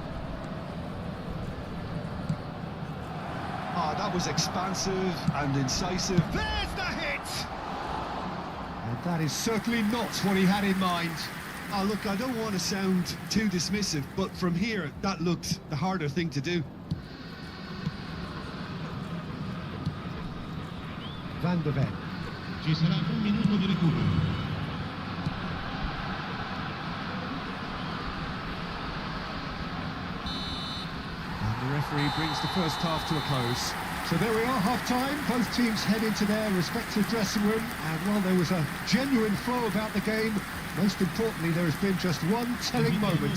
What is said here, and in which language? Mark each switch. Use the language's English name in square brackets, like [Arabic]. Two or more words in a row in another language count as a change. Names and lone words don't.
[English] Ah, that was expansive and incisive. There's the hit! And that is certainly not what he had in mind. Ah, look, I don't want to sound too dismissive, but from here, that looked the harder thing to do. Van de Ven. [Italian] Ci sarà un minuto di recupero. [English] And the referee brings the first half to a close. So there we are, half-time. Both teams head into their respective dressing room. And while there was a genuine flow about the game, most importantly, there has been just one telling moment.